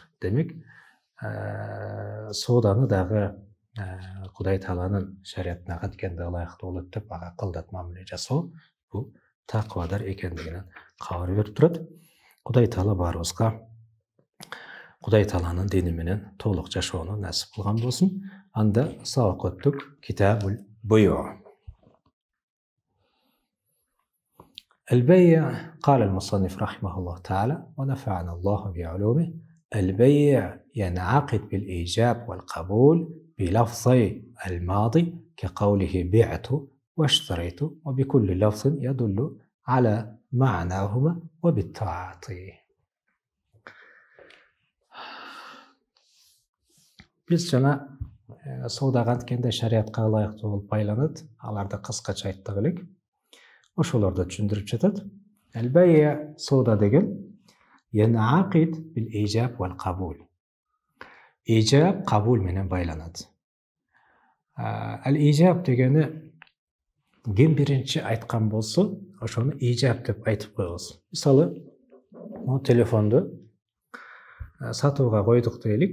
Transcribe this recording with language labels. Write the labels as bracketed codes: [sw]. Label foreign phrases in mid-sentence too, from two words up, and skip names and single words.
[ky] Демек, сооданы дагы Кудай Тааланын шариятына каткенде ылайыктуу болот деп ага кылдат мамиле жасоо, бул таквадар экендигинен кабар берип турат. Кудай Таала баарыбызга Кудай Тааланын дини менен толук жашоону насип кылган болсун. Анда сабак өттүк. [ar] كتاب البيوع. البيع قال المصنف رحمه الله تعالى ونفعنا الله بعلومه البيع ينعقد بالإيجاب والقبول بلفظي الماضي كقوله بعت واشتريت وبكل لفظ يدل على معناهما وبالتعاطي. [ky] Biz жана соодага анткенде шариатка ылайыктуу болуп байланат, аларды кыскача айттык элек. Ошолорду түшүндүрүп жатат. Al-bay'a соода деген [ar] ينعقد بالإيجاب والقبول. [ky] Ижаб кабул менен байланат. Al-ижаб дегени ким биринчи айткан болсо, ошону ижаб деп айтып коебуз. Мисалы, mo телефонду сатууга койдук дейли.